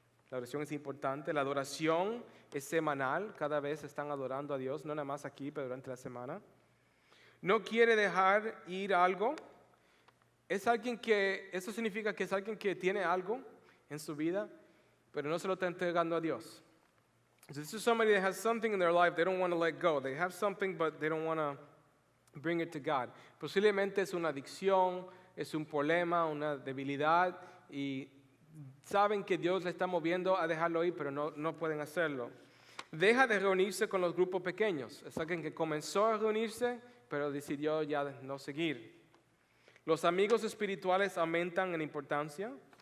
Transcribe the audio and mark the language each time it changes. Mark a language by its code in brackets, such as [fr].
[es] La oración es importante. La adoración es semanal. Cada vez están adorando a Dios, no nada más aquí, pero durante la semana. No quiere dejar ir algo. Eso significa que es alguien que tiene algo en su vida, pero no se lo está entregando a Dios. [en] So this is somebody that has something in their life they don't want to let go. They have something, but they don't want to bring it to God. [es] Posiblemente es una adicción, es un problema, una debilidad, y saben que Dios le está moviendo a dejarlo ir, pero no pueden hacerlo. Deja de reunirse con los grupos pequeños. Es alguien que comenzó a reunirse, pero decidió ya no seguir. Los amigos espirituales aumentan en importancia,